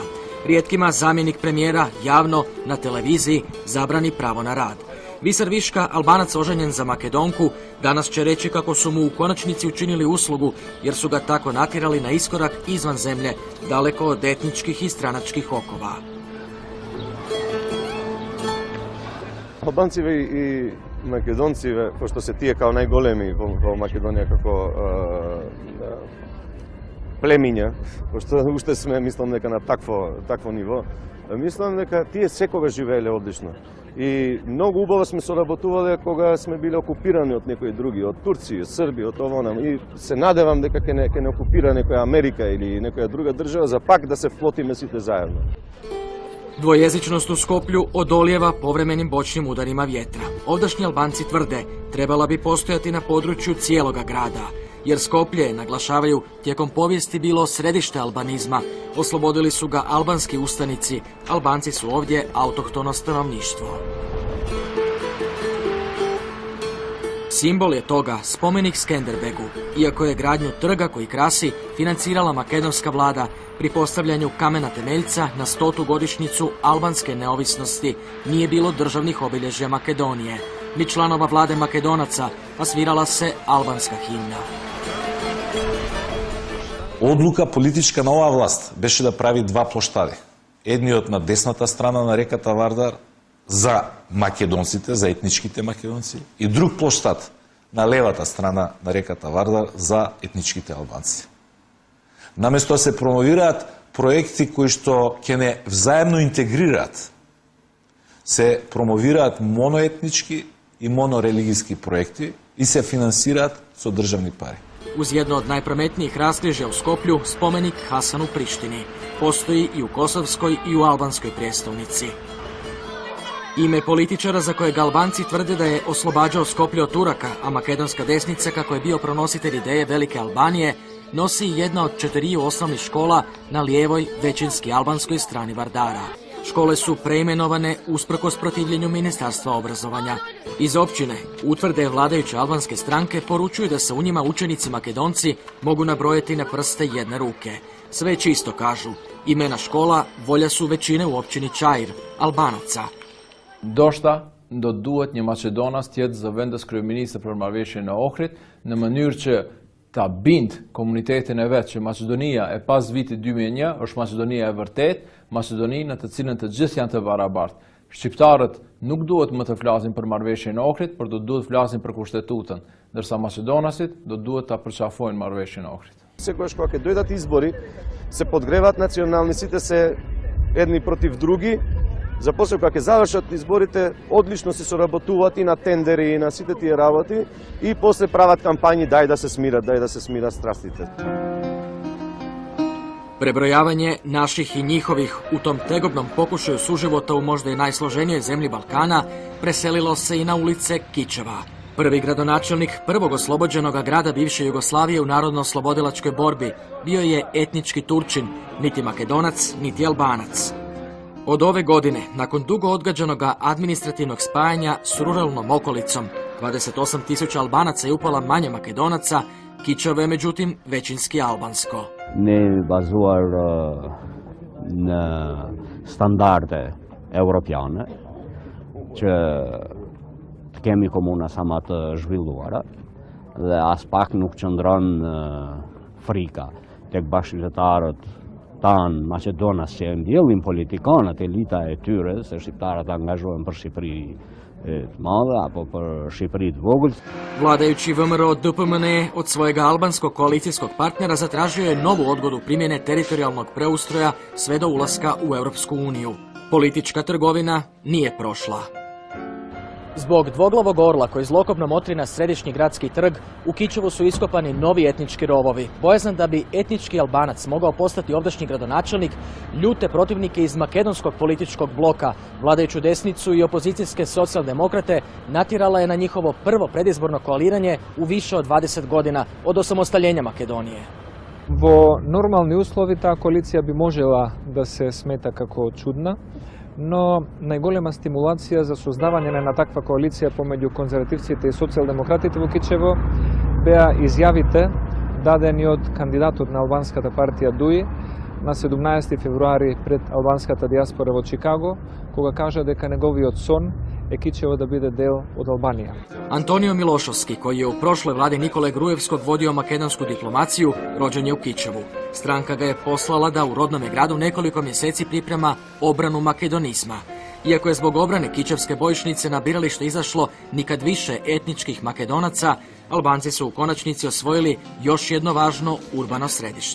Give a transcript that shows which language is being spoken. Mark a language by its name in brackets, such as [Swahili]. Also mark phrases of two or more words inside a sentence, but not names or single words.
[Croatian] Rijetkima zamjenik premijera javno na televiziji zabrani pravo na rad. Visar Viška, Albanac oženjen za Makedonku, danas će reći kako su mu u konačnici učinili uslugu jer su ga tako natjerali na iskorak izvan zemlje, daleko od etničkih i stranačkih okova. [Macedonian] Албанциве и македонциве, пошто се тие као најголеми во Македонија како племиња, пошто уште сме, мислам дека на такво ниво, мислам дека тие секогаш живееле одлично. И многу убаво сме соработувале кога сме биле окупирани од некои други, од Турција, Србија, од овонам. И се надевам дека ќе не окупира некоја Америка или некоја друга држава за пак да се вплотиме сите заедно. [Croatian] Dvojezičnost u Skoplju odolijeva povremenim bočnim udarima vjetra. Ovdašnji Albanci tvrde, trebala bi postojati na području cijeloga grada, jer Skoplje, naglašavaju, tijekom povijesti bilo središte albanizma. Oslobodili su ga albanski ustanici, Albanci su ovdje autohtono stanovništvo. Simbol je toga spomenik Skenderbegu, iako je gradnju trga koji krasi financirala makedonska vlada pri postavljanju kamena temeljca na 100. godišnjicu albanske neovisnosti nije bilo državnih obilježja Makedonije, ni članova vlade Makedonaca, a svirala se albanska himna. [Macedonian] Одлука политичка на оваа власт беше да прави два плоштади. Едниот на десната страна на реката Вардар за македонците, за етничките македонци, и друг плоштад на левата страна на реката Вардар за етничките албанци. Наместо да се промовираат проекти кои што ќе не взаемно интегрираат, се промовираат моноетнички и монорелигијски проекти и се финансираат со државни пари. [Croatian] Uz jedno od najprometnijih raskrižja u Skoplju spomenik Hasanu Prištini. Postoji i u kosovskoj i u albanskoj prijestolnici. Ime političara za kojeg Albanci tvrde da je oslobađao Skoplje od Turaka, a makedonska desnica, kako je bio pronositelj ideje Velike Albanije, nosi jedna od 4 osnovnih škola na lijevoj, većinski albanskoj strani Vardara. Škole su preimenovane usprkos protivljenju Ministarstva obrazovanja. Iz općine utvrde vladajuće albanske stranke poručuju da se u njima učenici Makedonci mogu nabrojati na prste jedne ruke. Sve čisto kažu. Imena škola volja su većine u općini Čair, Albanaca. [Albanian] Ndoshta do duhet një Maqedonas tjetë zëvendës kryeministër për marrëveshjen e Ohrit në mënyrë që ta bind komunitetin e vetë që Maqedonia e pas vitit 2001 është Maqedonia e vërtet, Maqedoni në të cilën të gjithë janë të barabartë. Shqiptarët nuk duhet më të flasin për marrëveshjen e Ohrit, por do duhet flasin për kushtetutën, ndërsa Maqedonasit do duhet ta përqafojnë marrëveshjen e Ohrit. [Macedonian] Секогаш кога ќе дојдат избори, се подгреваат национални, сите се едни против други. За после кога ќе завршат изборите, одлично се соработуваат и на тендери и на сите тие работи и после прават кампањи дај да се смират страстите. [Croatian] Prebrojavanje naših i njihovih u tom tegobnom pokušaju suživota u možda i najsloženijoj zemlji Balkana preselilo se i na ulice Kičeva. Prvi gradonačelnik prvog oslobođenog grada bivše Jugoslavije u narodno-oslobodilačkoj borbi bio je etnički Turčin, niti Makedonac, niti Albanac. Od ove godine, nakon dugo odgađanog administrativnog spajanja s ruralnom okolicom, 28.000 Albanaca i upola manje Makedonaca, Kičevo je međutim većinski albansko. [Albanian] Ne bazuar në standarde europiane, që të kemi komuna sa më të zhvilluara dhe as pak nuk qëndron frika tek bashkëqytetarët tanë Maqedonas që e mbjellin politikanët, elita e tyre, se shqiptarët angazhohen për Shqipëri të madhe apo për Shqipëri të vogël. [Croatian] Vladajući VMRO DPMN od svojega albanskog koalicijskog partnera zatražio je novu odgodu primjene teritorijalnog preustroja sve do ulaska u Europsku uniju. Politička trgovina nije prošla. Zbog dvoglavog orla koji zlokobno motri na središnji gradski trg, u Kičevu su iskopani novi etnički rovovi. Bojazan da bi etnički Albanac mogao postati ovdašnji gradonačelnik, ljute protivnike iz makedonskog političkog bloka, vladajuću desnicu i opozicijske socijaldemokrate natjerala je na njihovo prvo predizborno koaliranje u više od 20 godina od osamostaljenja Makedonije. [Macedonian] Во нормални услови таа коалиција би можела да се смета како чудна, но најголема стимулација за создавање на таква коалиција помеѓу конзервативците и социјалдемократите во Кичево беа изјавите дадени од кандидатот на албанската партија ДУИ на 17 февруари пред албанската диаспора во Чикаго, кога кажа дека неговиот сон е Кичево да биде дел од Албанија. [Croatian] Antonio Milošovski, koj e u prošloj vladi Nikole Gruevskog vodio makedonsku diplomaciju, роđен je u Kičevu. Stranka ga je poslala da u rodnome gradu nekoliko mjeseci priprema obranu makedonizma. Iako je zbog obrane kičevske bojišnice na biralište izašlo nikad više etničkih Makedonaca, Albanci su u konačnici osvojili još jedno važno urbano središte.